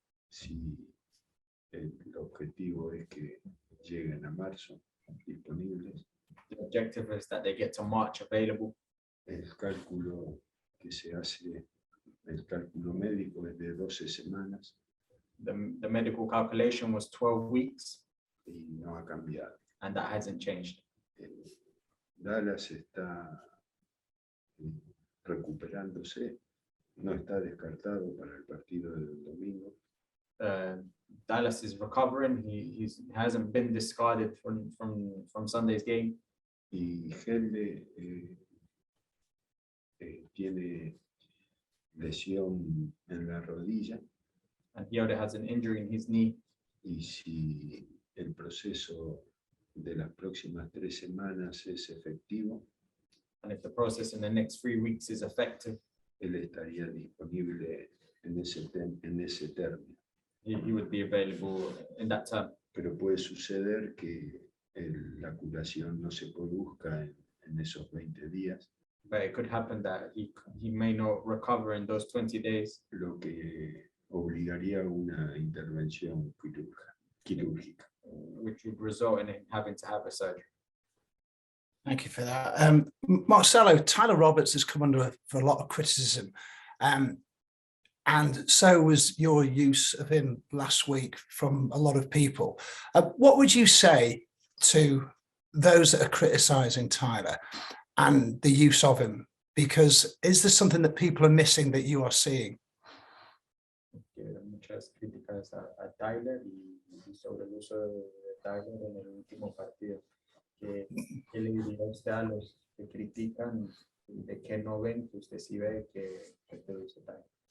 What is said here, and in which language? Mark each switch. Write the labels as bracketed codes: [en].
[es] Si el objetivo es que lleguen a marzo disponibles. [en] The objective is that they get to March available. [es] El cálculo que se hace, el cálculo médico es de 12 semanas. [en] The medical calculation was 12 weeks. [es] Y no ha cambiado. [en] And that hasn't changed. [es] Dallas está recuperándose, no está descartado para el partido del domingo. [en] Dallas is recovering. He hasn't been discarded from Sunday's game. [es] Y Gelde tiene lesión en la rodilla. [en] And he already has an injury in his knee. [es] Y si el proceso de las próximas 3 semanas es efectivo, [en] and if the process in the next 3 weeks is effective, [es] él estaría disponible en ese término. [en] He would be available in that term. [es] Pero puede suceder que la curación no se produzca en esos 20 días. [en] But it could happen that he may not recover in those 20 days. [es] Lo que obligaría a una intervención quirúrgica. [en] Which would result in him having to have a surgery. Thank you for that. Marcelo, Tyler Roberts has come under for a lot of criticism. And so was your use of him last week from a lot of people. What would you say to those that are criticising Tyler and the use of him? Because is there something that people are missing that you are seeing? [es] Muchas críticas a Tyler y sobre el uso de Tyler en el último partido. ¿Qué le diría usted a los que critican de que no ven que usted sí ve que puede usar Tyler?